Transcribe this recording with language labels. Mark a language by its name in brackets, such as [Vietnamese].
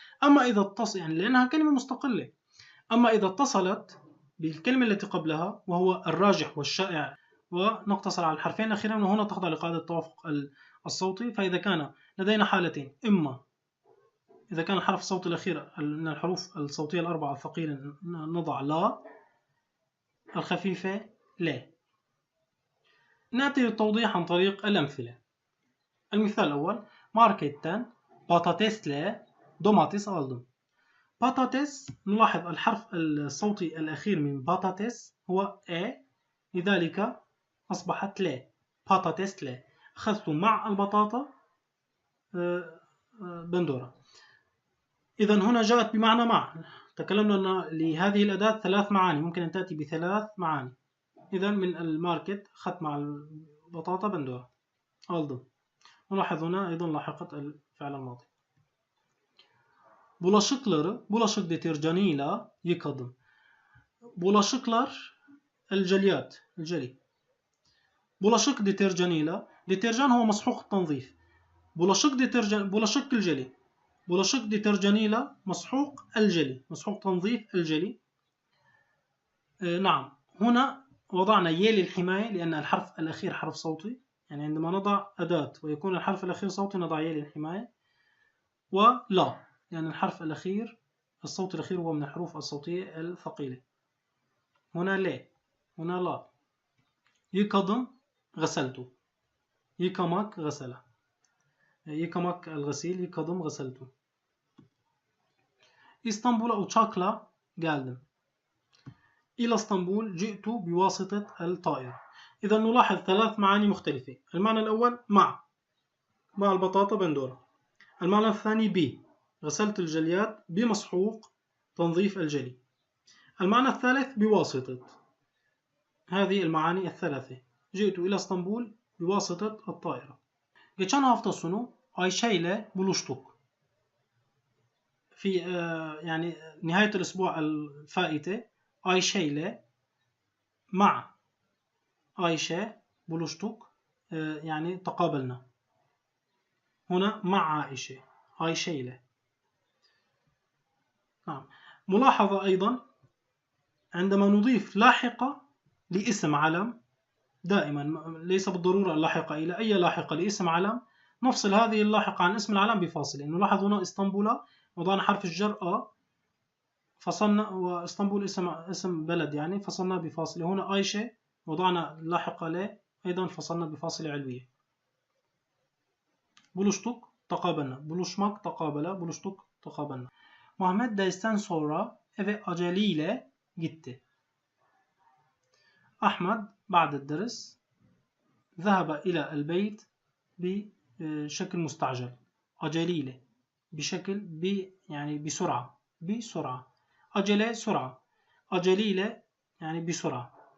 [Arabic] أما إذا اتصل يعني لأنها كلمة مستقلة، أما إذا اتصلت بالكلمة التي قبلها وهو الراجح والشائع ونقتصر على الحرفين الأخيرين، وهنا تخضع لقاعدة التوافق الصوتي. فإذا كان لدينا حالتين: إما إذا كان الحرف الصوتي الأخير من الحروف الصوتية الأربعة الثقيلة نضع لا، الخفيفة لا. نأتي للتوضيح عن طريق الأمثلة. المثال الأول: [Turkish] marketten patatesle domates aldım. [Arabic] patates، نلاحظ الحرف الصوتي الأخير من patates هو لذلك أصبحت لا. patates لا. أخذت مع البطاطا بندورة. إذن هنا جاءت بمعنى مع. تكلمنا أن لهذه الأداة ثلاث معاني، ممكن أن تأتي بثلاث معاني. إذن من الماركت أخذت مع البطاطا بندورة aldım. نلاحظ هنا أيضا لاحقة الفعل الماضي. [Turkish] bulaşık deterjanıyla yıkadım. [Arabic] Bulaşıklar الجلي. bulaşık deterjanıyla، deterjan هو مسحوق التنظيف. bulaşık الجلي. bulaşık deterjanıyla مسحوق الجلي، مسحوق تنظيف الجلي. نعم، هنا وضعنا ي للحماية لأن الحرف الأخير حرف صوتي، يعني عندما نضع أداة ويكون الحرف الأخير صوتي نضع ي للحماية. ولا يعني الحرف الأخير الصوت الأخير هو من الحروف الصوتية الثقيلة. هنا لا، هنا لا. يكدم غسلته. يكمك غسله. يكمك الغسيل، يكدم غسلته. [Turkish] İstanbul'a uçakla geldim. [Arabic] إلى اسطنبول جئت بواسطة الطائرة. إذا نلاحظ 3 معاني مختلفة. المعنى الأول مع البطاطا بندورة. المعنى الثاني ب غسلت الجليات بمصحوق تنظيف الجلي. المعنى الثالث بواسطة. هذه المعاني الثلاثة. جئت إلى اسطنبول بواسطة الطائرة. [Turkish] Geçen hafta sonu Ayşe ile buluştuk. [Arabic] في يعني نهاية الأسبوع الفائتة [Turkish] Ayşe ile [Arabic] مع Ayşe [Turkish] buluştuk [Arabic] يعني تقابلنا. هنا مع عائشة ile. نعم. ملاحظة أيضا عندما نضيف لاحقة لاسم علم دائما ليس بالضرورة اللاحقة إلى أي لاحقة لاسم علم نفصل هذه اللاحقة عن اسم العلم بفاصلة. نلاحظ هنا اسطنبول وضعنا حرف الجر أ فصلنا واسطنبول اسم بلد يعني فصلنا بفاصلة. هنا عائشة وضعنا لاحقة ل أيضا فصلنا بفاصلة علوية. [Turkish] Buluştuk, [Arabic] takabalna. [Turkish] Buluşmak, [Arabic] takabala. [Turkish] Buluştuk, takabalna. Muhammed dersten sonra eve aceleyle gitti. [Arabic] Ahmed بعد الدرس ذهب إلى البيت بشكل مستعجل. عجليلة بشكل يعني بسرعة. عجلة سرعة. عجليلة يعني بسرعة.